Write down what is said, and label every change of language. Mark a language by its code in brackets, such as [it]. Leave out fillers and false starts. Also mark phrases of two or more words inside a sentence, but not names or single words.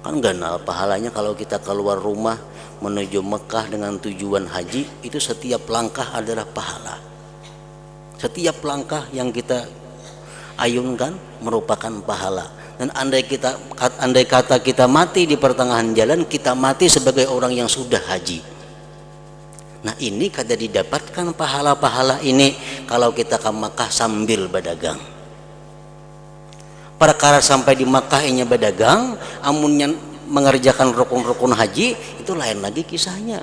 [id] Kan ganal pahalanya kalau kita keluar rumah menuju Mekah dengan tujuan haji, itu setiap langkah adalah pahala. Setiap langkah yang kita ayunkan merupakan pahala. Dan andai kata kita mati di pertengahan jalan, kita mati sebagai orang yang sudah haji. Nah ini kada didapatkan pahala-pahala ini kalau kita ke Makkah sambil berdagang. [bjn] Perkara sampai di Makkah inya berdagang, amunnya mengerjakan rukun-rukun haji, itu lain lagi kisahnya.